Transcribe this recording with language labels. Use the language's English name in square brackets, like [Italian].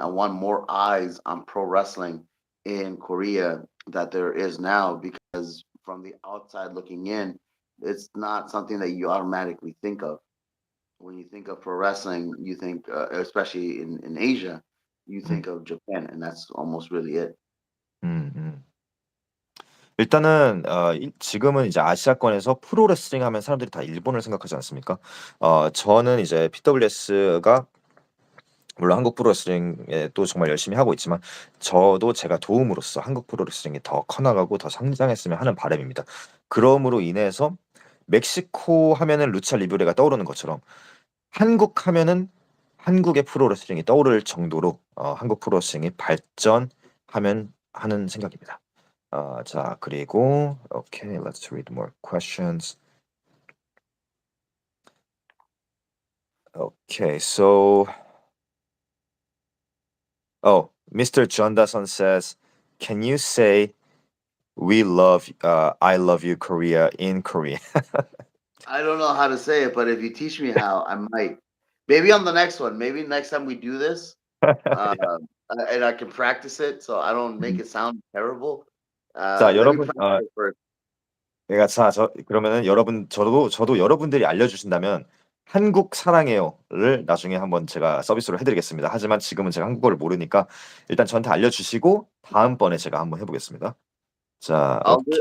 [English] I want more eyes on pro wrestling in Korea that there is now, because from the outside looking in, it's not something that you automatically think of. When you think of pro wrestling, you think, especially in Asia, you 음. think of Japan, and that's almost really it. 음 음. [Korean] 일단은 지금은 이제 아시아권에서 프로레슬링 하면 사람들이 다 일본을 생각하지 않습니까? 저는 이제 PWS가 물론 한국 프로레슬링에 또 정말 열심히 하고 있지만 저도 제가 도움으로써 한국 프로레슬링이 더 커나가고 더 성장했으면 하는 바람입니다. 그럼으로 인해서 멕시코 하면은 루차 리브레가 떠오르는 것처럼 한국 하면은 한국의 프로레슬링이 떠오를 정도로 한국 프로레슬링이 발전하면 하는 생각입니다. 자 그리고 [English] okay, let's read more questions. Okay, so Mr. John Dason says, "Can you say I love you, Korea in Korean?" I don't know how to say it, but if you teach me how, I might. Maybe on the next one. Maybe next time we do this, Yeah. and I can practice it so I don't make 음. it sound terrible. [Korean] 자, [English] Let me [Korean] 여러분, [English] practice it first. [Korean] 그러니까 그러면은 여러분 저도 여러분들이 알려주신다면 한국 사랑해요를 나중에 한번 제가 서비스로 해드리겠습니다. 하지만 지금은 제가 한국어를 모르니까 일단 저한테 알려주시고 다음번에 제가 한번 해보겠습니다. 자, 오케이.